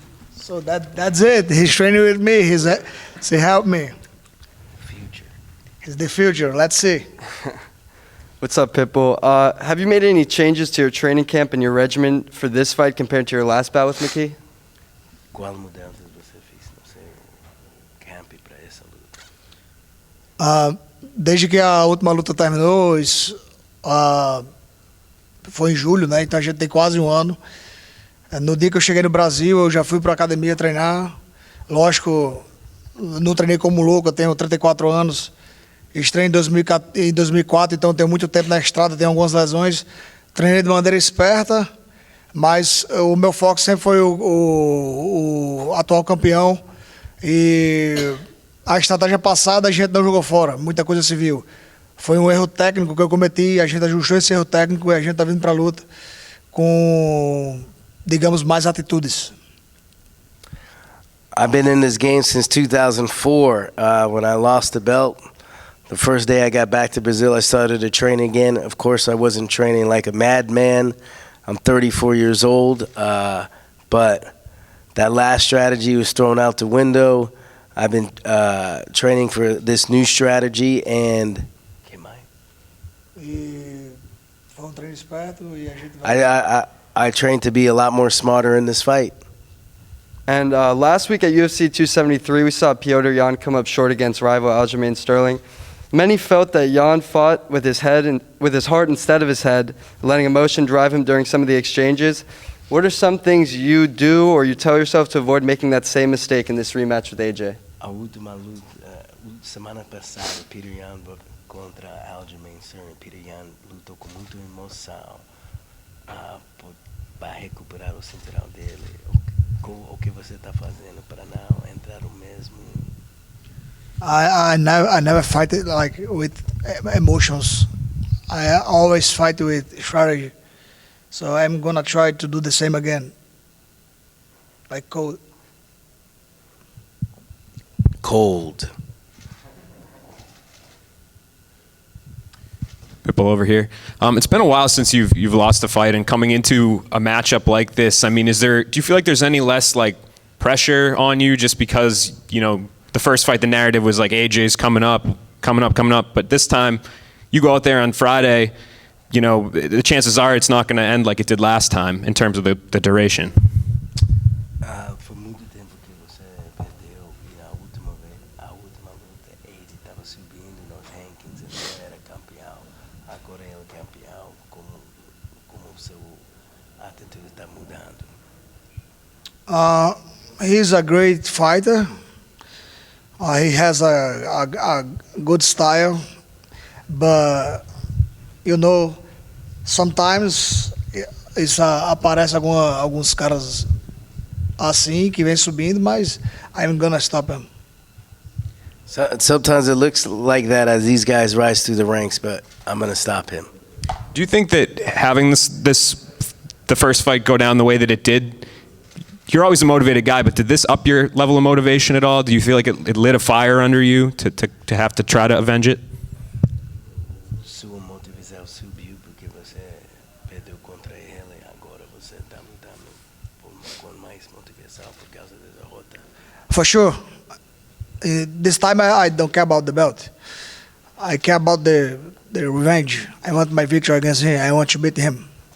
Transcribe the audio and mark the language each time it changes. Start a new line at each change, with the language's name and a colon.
English: So that's it. He's training with me. He helped me. Future. He's the future. Let's see. What's up, Pitbull? Have you made any changes to your training camp and your regimen for this fight compared to your last bout with McKee?
Portuguese: Qual mudanças você fez no seu camp para essa luta? Desde que a última luta terminou, foi em julho, né? Então a gente tem quase um ano. No dia que eu cheguei no Brasil, eu já fui para a academia treinar. Lógico, não treinei como louco, eu tenho 34 anos. Estreiei em 2004, então tenho muito tempo na estrada, tenho algumas lesões. Treinei de maneira esperta, mas o meu foco sempre foi o atual campeão. E a estratégia passada a gente não jogou fora, muita coisa se viu. Foi um erro técnico que eu cometi, a gente ajustou esse erro técnico e a gente está vindo para a luta com, digamos, mais atitudes.
English: I've been in this game since 2004. When I lost the belt, the first day I got back to Brazil, I started to train again. Of course, I wasn't training like a madman. I'm 34 years old, but that last strategy was thrown out the window. I've been training for this new strategy, and
Portuguese: E foi treino esperto e a gente vai...
English: I trained to be a lot more smarter in this fight. And last week at UFC 273, we saw Petr Yan come up short against rival Aljamain Sterling. Many felt that Yan fought with his head and with his heart instead of his head, letting emotion drive him during some of the exchanges. What are some things you do or you tell yourself to avoid making that same mistake in this rematch with AJ?
Portuguese: A última luta, semana passada, Petr Yan contra Aljamain Sterling. Petr Yan lutou com muita emoção para recuperar o cinturão dele. O que você está fazendo para não entrar no mesmo?
English: I never fight it like with emotions. I always fight with strategy. So I'm gonna try to do the same again. Like cold. Cold. Pitbull over here. It's been a while since you've lost a fight, and coming into a matchup like this, I mean, do you feel like there's any less like pressure on you just because, you know, the first fight, the narrative was like AJ's coming up, but this time you go out there on Friday, you know, the chances are it's not going to end like it did last time in terms of the duration.
Portuguese: Foi muito tempo que você perdeu e a última luta ele estava subindo nos rankings, ele era campeão. Agora ele é campeão, como o seu atitude está mudando.
English: He's a great fighter. He has a good style, but you know, sometimes
Portuguese: aparece alguns caras assim que vem subindo, mas
English: I'm gonna stop him. Sometimes it looks like that as these guys rise through the ranks, but I'm gonna stop him. Do you think that having the first fight go down the way that it did, you're always a motivated guy, but did this up your level of motivation at all? Do you feel like it lit a fire under you to have to try to avenge it?
Portuguese: Sua motivação subiu porque você perdeu contra ele e agora você está lutando com mais motivação por causa da derrota.
English: For sure. This time I don't care about the belt. I care about the revenge. I want my victory against him. I want to beat him.